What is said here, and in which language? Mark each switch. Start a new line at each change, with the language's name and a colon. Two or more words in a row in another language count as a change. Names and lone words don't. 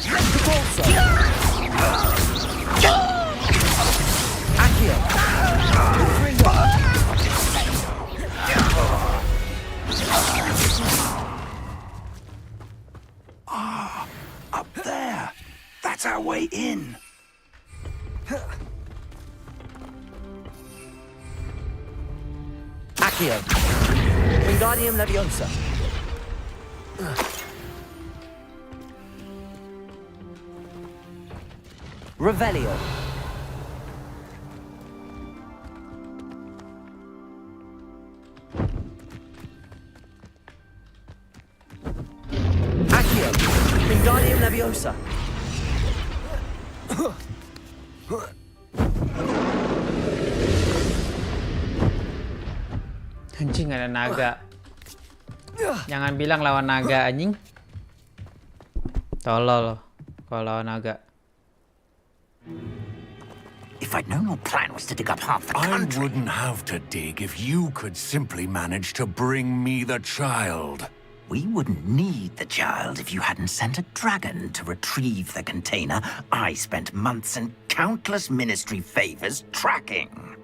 English: Up there. That's our way in. Accio. Wingardium Leviosa. Revelio. Accio. Wingardium Leviosa.
Indonesian: Anjing, ada naga. Jangan bilang lawan naga, anjing. Tolol kalau lawan naga.
English: If I'd known your plan was to dig up half the I country... wouldn't have to dig if you could simply manage to bring me the child. We wouldn't need the child if you hadn't sent a dragon to retrieve the container I spent months and countless ministry favors tracking.